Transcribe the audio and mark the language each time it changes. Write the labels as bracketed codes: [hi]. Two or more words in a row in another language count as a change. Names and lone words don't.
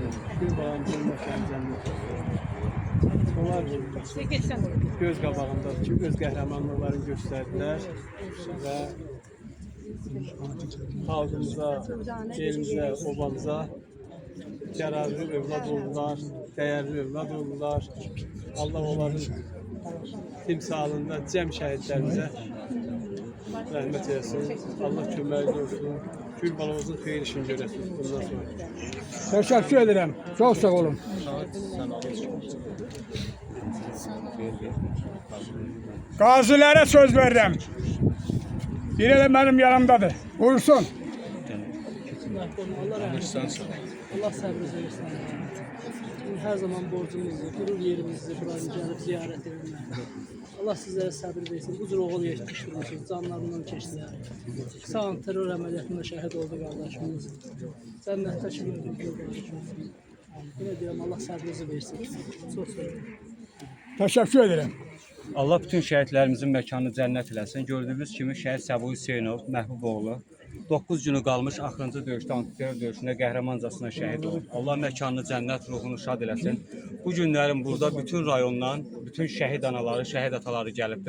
[az] Bir bağımızın mekanı cennet. Onlar göz qabağındakı öz qəhrəmanlıqlarını göstərdilər və xalqımıza, elimizə, obamıza yararlı övlad oldular, dəyərli övlad oldular. Allah onların timsalında cəm şəhidlərimizə rəhmət eləsin. Allah köməkli olsun. Gül balamızın xeyir işini görəsin bundan sonra. [tr] Teşekkür ederim. Çok sağ olun. Gazilere söz verdim. Biri de benim yanımdadır. Buyursun. Allah rahmet eylesin. Allah sabrınızı versin. Her zaman borcumuzdur, gurur yerimizdir. Buranı gelip ziyaret edin. Allah sizlere sabır versin. [az] Bu cür oğul yetiştirmişsiniz, canlarından keçdiler. Sağın terör əməliyyatında şəhid oldu qardaşımız. Cənnətdə kimi ödül qardaşımız. [tr] Yine diyorum Allah sabrınızı versin. Çok sağ olun. Teşekkür ederim. [az] Allah bütün şəhidlərimizin məkanını cənnət eləsin. Gördüyünüz kimi şəhid Səbuhi Hüseynov, Məhbuboğlu 9 günü qalmış axırıncı döyüşdə, antiterror döyüşündə qəhrəmancasına şəhid olub. Allah məkanını cənnət, ruhunu şad eləsin. Bu günlərin burada bütün rayondan, bütün şəhid anaları, şəhid ataları gəlibdir.